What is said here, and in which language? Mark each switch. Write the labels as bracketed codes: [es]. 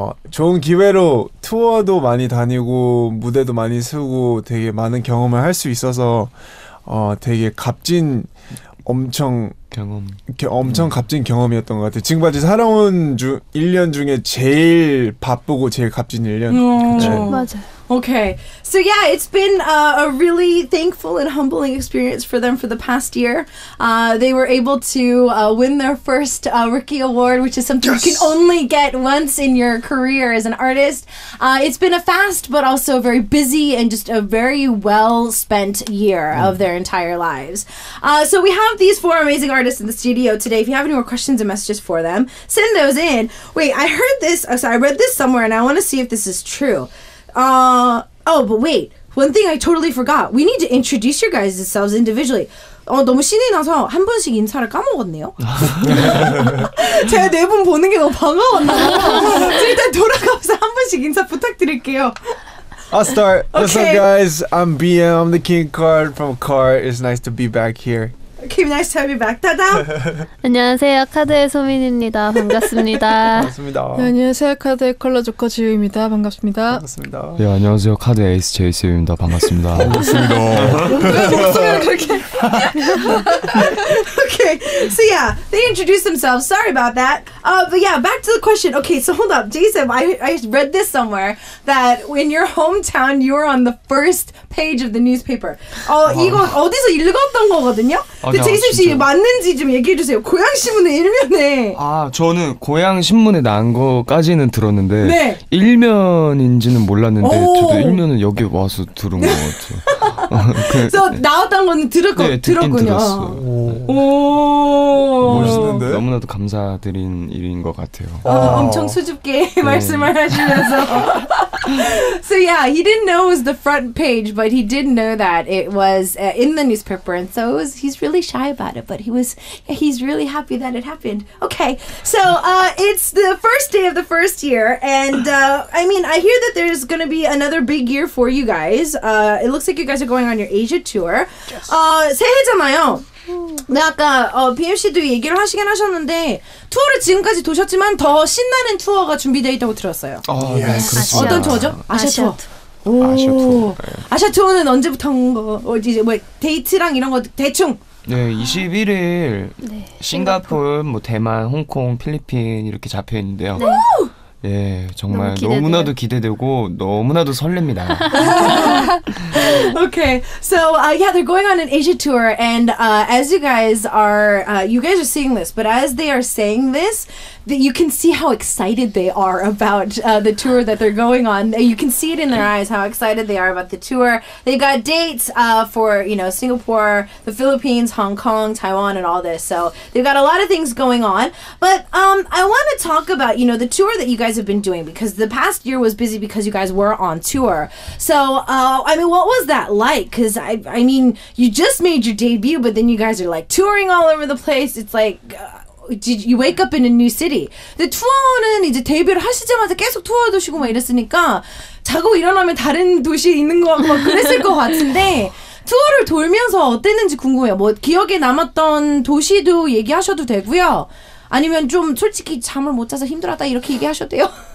[ko] 좋은 기회로 투어도 많이 다니고 무대도 많이 쓰고 되게 많은 경험을 할 수 있어서 되게 값진 엄청 값진 경험이었던 것 같아요. 지금까지 살아온 1년 중에 제일 바쁘고 제일 값진 1년. 네. 맞아요. [en] Okay, so yeah, it's been a really thankful and humbling experience for them for the past year. They were able to win their first rookie award, which is something you can only get once in your career as an artist. It's been a fast but also very busy and just a very well spent year of their entire lives. So we have these four amazing artists in the studio today. If you have any more questions and messages for them, send those in. Wait, I heard this. I read this somewhere and I want to see if this is true. But wait. One thing I totally forgot. We need to introduce your guys yourselves individually. [ko] 너무 신이 나서 한 분씩 인사를 까먹었네요. 제가 네 분 보는 게 너무 반가웠나요? 일단 돌아가면서 한 분씩 인사 부탁드릴게요. [en] I'll start. Okay. What's up, guys? I'm BM. I'm the King K.A.R.D from K.A.R.D. It's nice to be back here. Okay, nice to have you back. [ko] 다다음. 안녕하세요. 카드의 소민입니다. 반갑습니다. 반갑습니다. 네, 안녕하세요. 카드의 컬러 조커 지우입니다. 반갑습니다. 반갑습니다. 네, 안녕하세요. 카드 에이스 J.Seph입니다. 반갑습니다. 반갑습니다. 목소리가 그렇게. [en] Okay, so yeah, they introduced themselves. Sorry about that. But yeah, back to the question. Okay, so hold up, J.Seph. I read this somewhere that in your hometown you were on the first page of the newspaper. [ko] 이거 어디서 읽었던 거거든요. 근데 J.Seph 씨 맞는지 좀 얘기해 주세요. 고향 신문의 일면에. 저는 고향 신문에 난 거까지는 들었는데 네. 일면인지는 몰랐는데 저도 일면은 여기 와서 들은 것 같아요. 그래서 나왔던 거는 듣긴 들었군요. 들었어요. 오. 멋있는데? 너무나도 감사드린 일인 것 같아요. 엄청 수줍게 말씀을 하시면서. [en] So yeah, he didn't know it was the front page, but he did know that it was in the newspaper, and so he's really shy about it, but he's really happy that it happened. Okay, so it's the first day of the first year, and I mean, I hear that there's going to be another big year for you guys. It looks like you guys are going on your Asia tour. [ko] 새해잖아요. 네, 아까 BMC도 얘기를 하시긴 하셨는데 투어를 지금까지 도셨지만 더 신나는 투어가 준비되어 있다고 들었어요. 네, 그렇습니다. 어떤 투어죠? 아시아 투어. 아시아 투어. 아시아 투어는 언제부터 한 거? 이제 뭐 데이트랑 이런 거 대충. 네, 21일 싱가포르, 뭐 대만, 홍콩, 필리핀 이렇게 잡혀 있는데요. 네. 예, 정말 너무 너무나도 기대되고 너무나도 설렙니다. [en] Okay, so yeah, they're going on an Asia tour, and as you guys are seeing this, but as they are saying this, you can see how excited they are about the tour that they're going on. You can see it in their eyes how excited they are about the tour. They've got dates for Singapore, the Philippines, Hong Kong, Taiwan, and all this. So they've got a lot of things going on. But I want to talk about the tour that you guys have been doing, because the past year was busy because you guys were on tour. So I mean, what was that like? Because I mean, you just made your debut, but then you guys are like touring all over the place. It's like you wake up in a new city. [ko] 근데 투어는 이제 데뷔를 하시자마자 계속 투어 도시고 막 이랬으니까 자고 일어나면 다른 도시에 있는 거 같고 막 그랬을 것 같은데 투어를 돌면서 어땠는지 궁금해요. 뭐 기억에 남았던 도시도 얘기하셔도 되고요. 아니면 좀 솔직히 잠을 못 자서 힘들었다 이렇게 얘기하셔도 돼요.